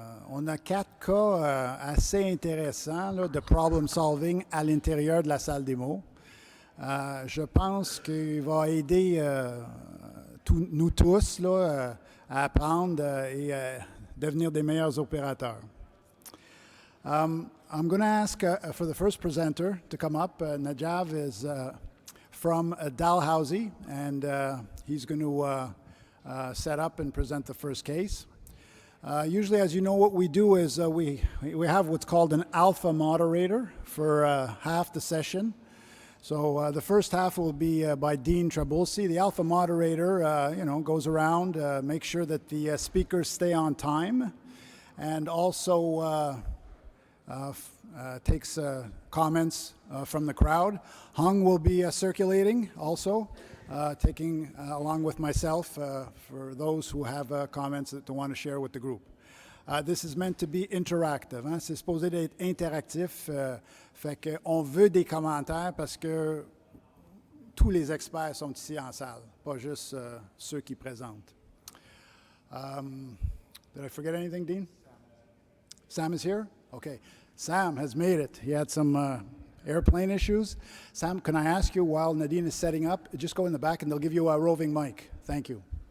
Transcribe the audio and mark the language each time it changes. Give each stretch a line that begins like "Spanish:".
French: On a 4 cas assez intéressants là, de problem solving à l'intérieur de la salle démo. Je pense qu'il va aider nous tous là, à apprendre et devenir des meilleurs opérateurs.
English: I'm going to ask for the first presenter to come up. Najav is from Dalhousie, and he's going to set up and present the first case. Usually, as you know, what we do is we have what's called an alpha moderator for half the session. So the first half will be by Dean Trabulsi. The alpha moderator, goes around, makes sure that the speakers stay on time, and also takes comments from the crowd. Hung will be circulating also, taking along with myself for those who have comments that they want to share with the group. This is meant to be interactive. Hein?
French: C'est supposé d'être interactif. Fait qu'on veut des commentaires parce que tous les experts sont ici en salle, pas juste ceux qui présentent.
English: Did I forget anything, Dean? Sam is here? Okay. Sam has made it. He had some airplane issues. Sam, can I ask you, while Nadine is setting up, just go in the back and they'll give you a roving mic. Thank you.